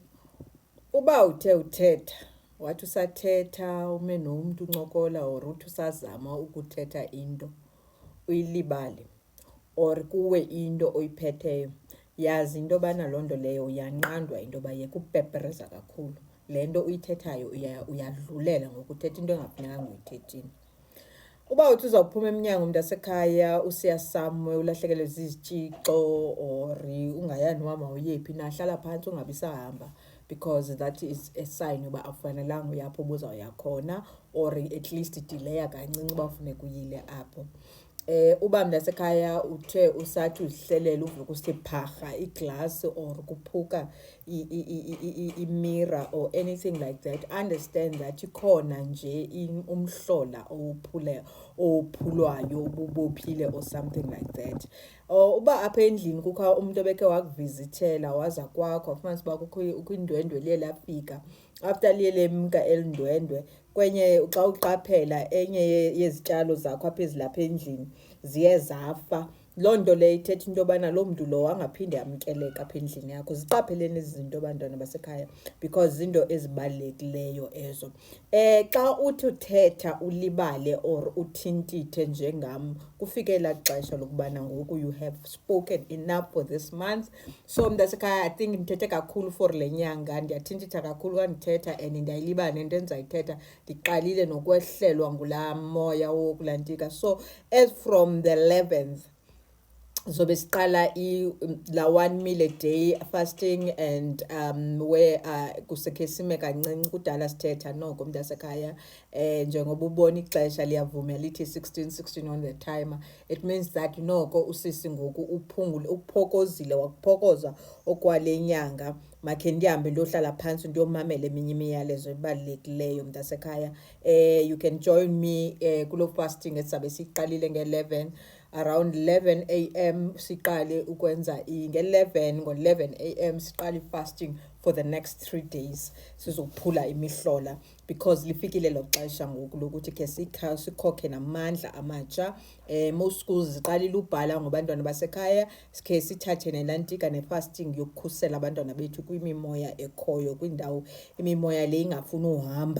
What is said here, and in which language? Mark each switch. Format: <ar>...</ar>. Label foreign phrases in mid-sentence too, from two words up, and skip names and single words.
<xh>Uba uthetha wathi usathetha ume nomuntu uncokola or uthi usazama ukuthetha into uyilibale or kuwe into oyiphetheyo, yazi into yobana loo nto leyo uyanqandwa into yoba yeka upepereza kakhulu. Le nto uyithethayo uyadlulela ngokuthetha into engafunekanga uyithethile. Uba uthi uzawuphuma emnyango mntasekhaya usiya somewhere ulahlekelwe zizitshixo or ungayani wama uyephi nahlala phantsi ungabi sahamba,</xh> <en>because that is a sign</en> <xh>uba akufanelanga uyapho ubuzawuya khona,</xh> <en>or at least</en> <xh>dileya kancinci uba ufuneka uyile apho. Uba mntasekhaya uthe usathi uzihlelela uvuka usithi pharha iglasi or kuphuka imirror</xh> <en>or anything like that, understand that</en> <xh>ikhona nje umhlola ophulwayo ububophile</xh> <en>or something like that.</en> <xh>Uba apha endlini kukho umuntu obekhe wakuvizithela waza kwakho wafumanisa uba kukho indwendwe liye lafika, after liye lemka elindwendwe kwenye xa uqaphela enye yezityalo zakho apha ezilapha endlini ziye zafa. Loo nto leyo ithetha into yobana loo mntu lowo angaphinde amkeleka apha endlini yakho. Ziqapheleni ezi zinto bantwana basekhaya, because zinto ezibalulekileyo ezo. Xa uthi uthetha ulibale or uthintithe njengam, kufike elaa xesha lokubana ngoku</xh> <en>you have spoken enough for this month.</en> <xh>So mntasekhaya,</xh> <en>I think</en> <xh>ndithethe kakhulu for le nyanga, ndiyathintitha kakhulu xa ndithetha and ndiyayilibala nento endizayithetha. Ndiqalile nokwehlelwa ngulaa moya wokulantika.</xh> <en>So as from the 11th</en> <xh>zobe siqala la</xh> <en>1 meal a day fasting, and where</en> <xh>kusekhe sime kancinci kudala sithetha noko mntasekhaya. Njengoba ubona ixesha liyavuma lithi 16</xh> <en>on the timer, it means that</en> <xh>noko usisi ngoku uphokozile wakuphokoza okwale nyanga. Makhe ndihambe ndiyohlala phantsi ndiyomamela eminye imiyalezo ebalulekileyo mntasekhaya.</xh> <en>You can join me kulo fasting</en> <xh>esizabe siqalile nge-11</xh> <en>around 11 a.m.</en> <xh>siqale ukwenza ngo-11 a.m.</xh> <en>siqale fasting for the next 3 days.</en> <xh>Sizophula imihlola because lifikile lo xesha ngoku lokuthi ke sikhokhe namandla amatsha.</xh> <en>Most schools</en> <xh>ziqalile ubhala ngobantwana basekhaya, sikhe sithathe nelantika ne-fasting yokukhusela abantwana bethu kwimimoya ekhoyo, kwindawo imimoya le ingafuni uhamba.</xh>